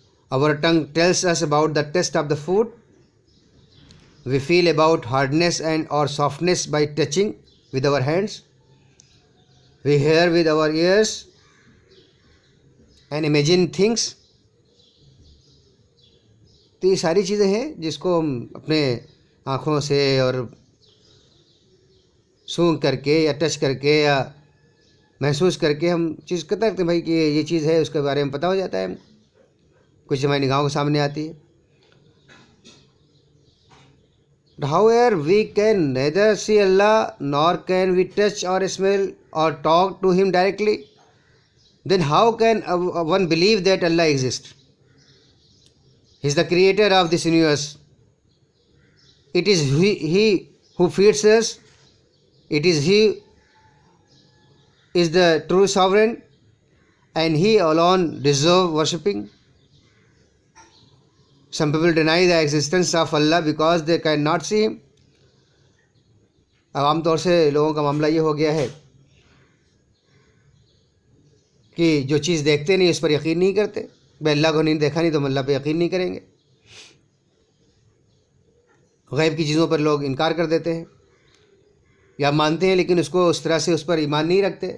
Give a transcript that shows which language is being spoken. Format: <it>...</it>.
<en>Our tongue tells us about the taste of the food. We feel about hardness and or softness by touching with our hands. We hear with our ears and imagine things.</en> <ur>تو یہ ساری چیزیں ہیں جس کو ہم اپنے آنکھوں سے اور سونگھ کر کے یا ٹچ کر کے یا محسوس کر کے ہم چیز کرتے ہیں بھائی کہ یہ چیز ہے، اس کے بارے میں پتہ ہو جاتا ہے. کچھ ہماری نگاہوں کے سامنے آتی ہے.</ur> <en>However, we can neither see Allah nor can we touch or smell or talk to Him directly. Then how can one believe that Allah exists? He is the creator of this universe. It is He who feeds us. It is He is the true sovereign, and He alone deserves worshipping. Some people deny the existence of Allah because they cannot see Him.</en> <ur>اب عام طور سے لوگوں کا معاملہ یہ ہو گیا ہے کہ جو چیز دیکھتے نہیں اس پر یقین نہیں کرتے. بھائی اللہ کو نہیں دیکھا نہیں تو ہم اللہ پہ یقین نہیں کریں گے. غیب کی چیزوں پر لوگ انکار کر دیتے ہیں یا مانتے ہیں لیکن اس کو اس طرح سے اس پر ایمان نہیں رکھتے.</ur>